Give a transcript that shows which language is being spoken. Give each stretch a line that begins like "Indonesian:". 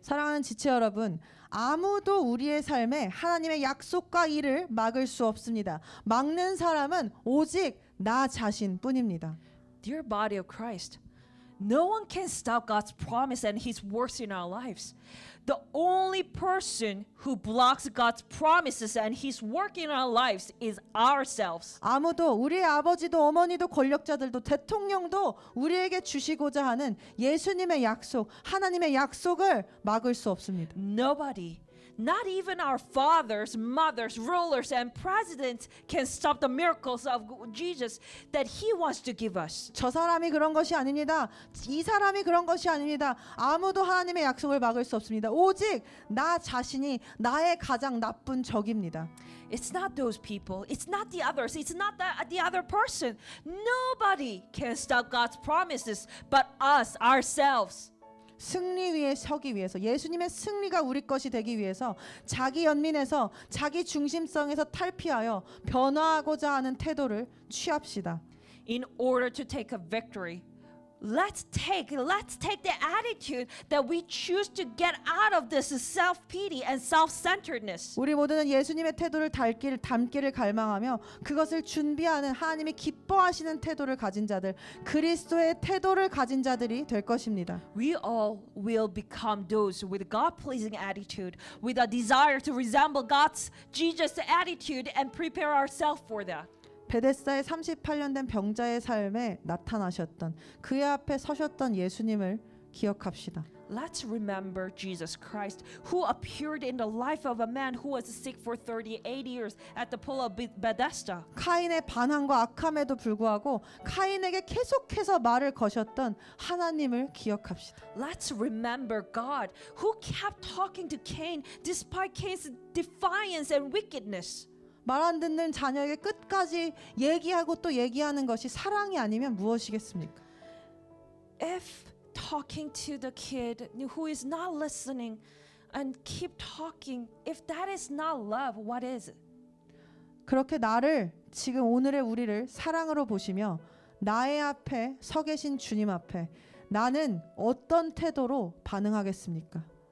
Korean: 사랑하는 지체 여러분, 아무도 우리의 삶에 하나님의 약속과 일을 막을 수 없습니다. 막는 사람은 오직 나 자신뿐입니다.
English: Dear body of Christ, no one can stop God's promise and his works in our lives. The only person who blocks God's promises and his work in our lives is ourselves.
Korean: 아무도, 우리의 아버지도 어머니도 권력자들도 대통령도 우리에게 주시고자 하는 예수님의 약속, 하나님의 약속을 막을 수 없습니다.
English: Nobody, not even our fathers, mothers, rulers, and presidents can stop the miracles of Jesus that he wants to give us.
Korean: 저 사람이 그런 것이 아닙니다. 이 사람이 그런 것이 아닙니다. 아무도 하나님의 약속을 막을 수 없습니다. 오직 나 자신이 나의 가장 나쁜 적입니다.
English: It's not those people. It's not the others. It's not the other person. Nobody can stop God's promises but us, ourselves.
Korean: 승리 위에 서기 위해서, 예수님의 승리가 우리 것이 되기 위해서 자기 연민에서, 자기 중심성에서 탈피하여 변화하고자 하는 태도를 취합시다.
English: In order to take a victory, let's take the attitude that we choose to get out of this self-pity and self-centeredness.
Korean: 우리 모두는 예수님의 태도를 닮기를 갈망하며 그것을 준비하는 하나님이 기뻐하시는 태도를 가진 자들, 그리스도의 태도를 가진 자들이 될 것입니다.
English: We all will become those with God-pleasing attitude, with a desire to resemble God's Jesus attitude and prepare ourselves for that.
Korean: 베데스다의 38년 된 병자의 삶에 나타나셨던 그의 앞에 서셨던 예수님을 기억합시다.
English: Let's remember Jesus Christ, who appeared in the life of a man who was sick for 38 years at the pool of Bethesda.
Korean: 카인의 반항과 악함에도 불구하고 카인에게 계속해서 말을 거셨던 하나님을 기억합시다.
English: Let's remember God, who kept talking to Cain despite Cain's defiance and wickedness.
Korean: 말 안 듣는 자녀에게 끝까지 얘기하고 또 얘기하는 것이 사랑이 아니면 무엇이겠습니까?
English: If talking to the kid who is not listening and keep talking, if that is not love, what is it?
Korean: 그렇게 나를 지금 오늘의 우리를 사랑으로 보시며 나의 앞에 서 계신 주님 앞에 나는 어떤 태도로 반응하겠습니까?